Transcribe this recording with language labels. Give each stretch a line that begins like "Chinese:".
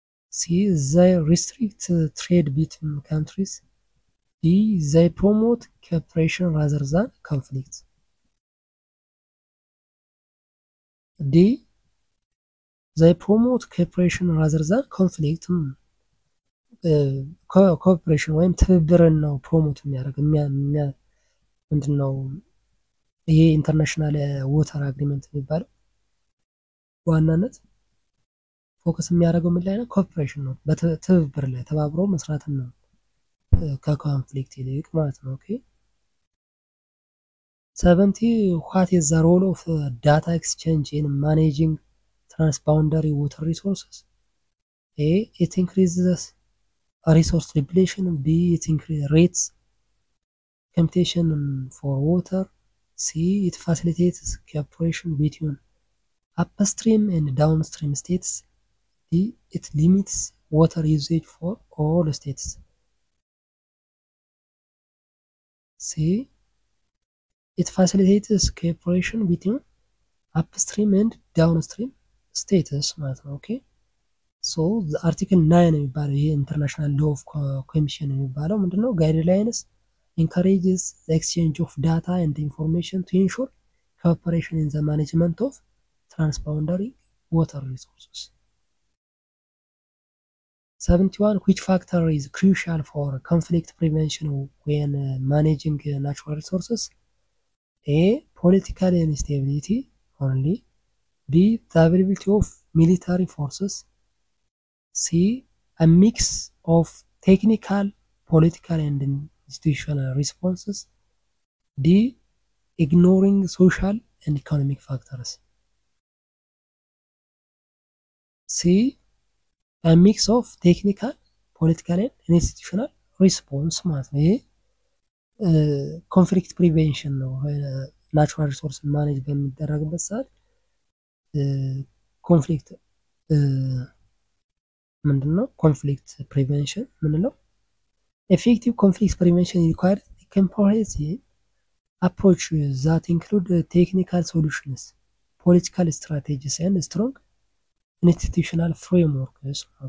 English: C, they restrict trade between countries. D, they promote cooperation rather than conflict. D, they promote cooperation rather than conflict.
Amharic: ኮኦፕሬሽን ወይም ትብብርን ነው ፕሮሞት የሚያደርግ ምንድነው ይሄ ኢንተርናሽናል ዋተር አግሪመንት የሚባለው በዋናነት ፎከስ የሚያደርገው ምን ላይ ነው? ኮኦፕሬሽን ነው፣ በትብብር ላይ ተባብሮ መስራትን ነው ከኮንፍሊክት ይልቅ ማለት ነው።
English: ኦኬ 70 what is the role of data exchange in managing transboundary water resources? A, it increases resource depletion. B, it increases rates computation for water. C, it facilitates cooperation between upstream and downstream states. D, it limits water usage for all states. C, it facilitates cooperation between upstream and downstream states
Amharic: ማለት ነው። ኦኬ ሶ አርቲክል 9 የሚባለው ይሄ ኢንተርናሽናል ሎ ኦፍ ኮሚሽን የሚባለው ምንድነው?
English: ጋይድላይንስ encourages the exchange of data and information to ensure cooperation in the management of transboundary water resources. 71 which factor is crucial for conflict prevention when managing natural resources? A, political instability only. B, the availability of military forces. C, a mix of technical, political and institutional responses. D, ignoring social and economic factors. C, a mix of technical, political and institutional response
Amharic: ማለት ነው። ይሄ ኮንፍሊክት ፕሪቬንሽን ነው። ናቹራል ሪሶርስ ማኔጅ በሚደረግበት ሰዓት ኮንፍሊክት ምንድነው? ኮንፍሊክት ፕሪቬንሽን ምንለው?
English: effective conflict prevention requires a comprehensive approach that include technical solutions, political strategies and strong institutional frameworks.